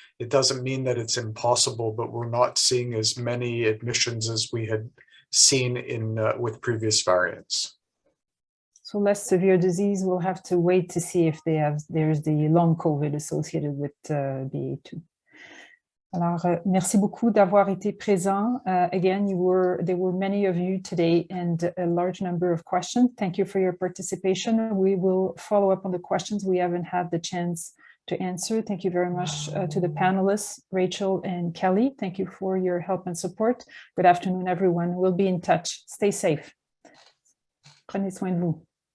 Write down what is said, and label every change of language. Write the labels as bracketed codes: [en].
[en] It doesn't mean that it's impossible, but we're not seeing as many admissions as we had seen with previous variants. So less severe disease, we'll have to wait to see if there's the long COVID associated with BA2. [fr] Alors, merci beaucoup d'avoir été présent. [en] Again, there were many of you today and a large number of questions. Thank you for your participation. We will follow up on the questions we haven't had the chance to answer. Thank you very much to the panelists, Rachel and Kelly. Thank you for your help and support. Good afternoon, everyone. We'll be in touch. Stay safe. [fr] Prenez soin de vous.